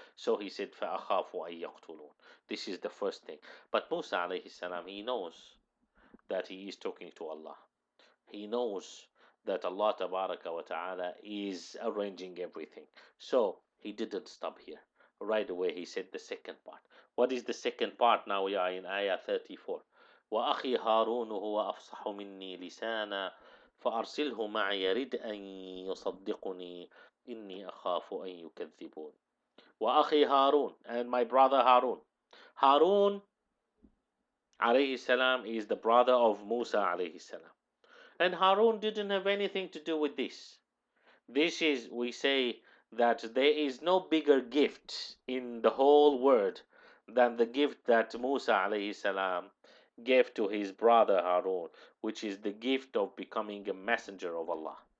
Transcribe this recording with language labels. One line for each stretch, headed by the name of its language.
English: So he said,
Arabic: فَأَخَافُ أَن يَقْتُلُونَ.
English: This is the first thing. But Musa alayhi salam, he knows that he is talking to Allah. He knows that Allah tabaraka wa ta'ala is arranging everything. So he didn't stop here. Right away he said the second part. What is the second part? Now we are in ayah 34.
Arabic: وَأَخِي هَارُونُ هُوَ أَفْصَحُ مِنِّي لِسَانًا فأرسله معي يرد أن يصدقني إني أخاف أن يكذبون. وأخي هارون,
English: and my brother Harun. Harun alayhi salam is the brother of Musa alayhi salam. And Harun didn't have anything to do with this. This is, we say that there is no bigger gift in the whole world than the gift that Musa alayhi salam gave to his brother Harun, which is the gift of becoming a messenger of Allah.